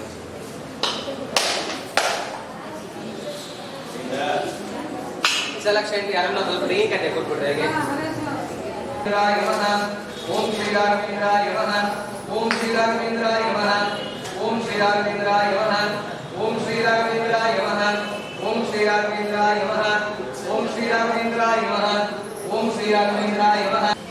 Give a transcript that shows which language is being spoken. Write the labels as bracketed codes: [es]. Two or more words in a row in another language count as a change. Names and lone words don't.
[kn] ಸೆಲೆಕ್ಷನ್ ಯಾರನ್ನ ಸ್ವಲ್ಪ ರಿಂಗ್ ಕಟ್ಟೆ ಕೊಟ್ಬಿಟ್ರೆ ಹೇಗೆ. [sa] ಓಂ ಶ್ರೀ ರಾಘವೇಂದ್ರಾಯ ನಮಃ. ಓಂ ಶ್ರೀ ರಾಘವೇಂದ್ರಾಯ ನಮಃ. ಓಂ ಶ್ರೀ ರಾಘವೇಂದ್ರಾಯ ನಮಃ. ಓಂ ಶ್ರೀ ರಾಘವೇಂದ್ರಾಯ ನಮಃ. ಓಂ ಶ್ರೀ ರಾಘವೇಂದ್ರಾಯ ನಮಃ. ಓಂ ಶ್ರೀ ರಾಘವೇಂದ್ರಾಯ ನಮಃ. ಓಂ ಶ್ರೀ ರಾಘವೇಂದ್ರಾಯ ನಮಃ.